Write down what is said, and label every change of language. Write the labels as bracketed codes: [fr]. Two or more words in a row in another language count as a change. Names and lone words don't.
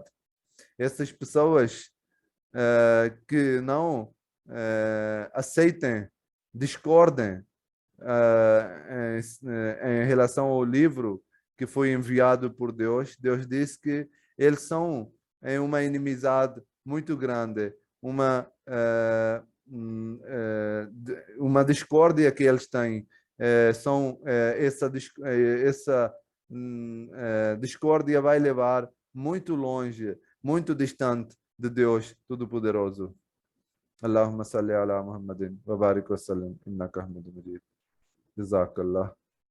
[pt] Essas pessoas que não aceitem, discordem em relação ao livro que foi enviado por Deus, Deus diz que eles são em uma inimizade muito grande, uma discórdia que eles têm, essa discórdia vai levar muito longe, muito distante de Deus Todo-Poderoso. [ar] اللهم صل على محمد وبارك وسلم إنك حميد مجيد. Jazakallah.